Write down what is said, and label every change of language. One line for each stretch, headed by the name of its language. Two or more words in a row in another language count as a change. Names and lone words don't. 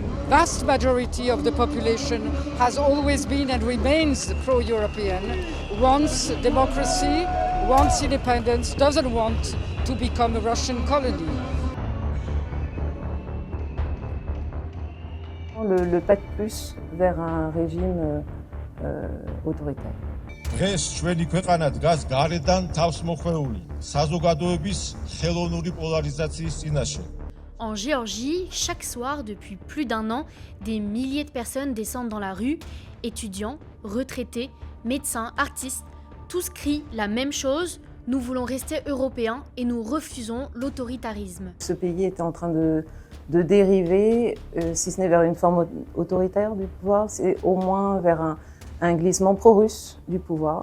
English: vast majority of the population has always been and remains pro-European, wants democracy, wants independence, doesn't want to become a Russian colony.
French: Le pas de plus vers un régime autoritaire.
Georgian: დღეს ჩვენი ქვეყანა დგას გარედან თავსმოხვეული საზოგადოების ხელოვნური პოლარიზაციის წინაშე.
French: En Géorgie, chaque soir, depuis plus d'un an, des milliers de personnes descendent dans la rue. Étudiants, retraités, médecins, artistes, tous crient la même chose. Nous voulons rester européens et nous refusons l'autoritarisme. Ce pays était en train de dériver, si ce n'est vers une forme autoritaire du pouvoir, c'est au moins vers un glissement pro-russe du pouvoir.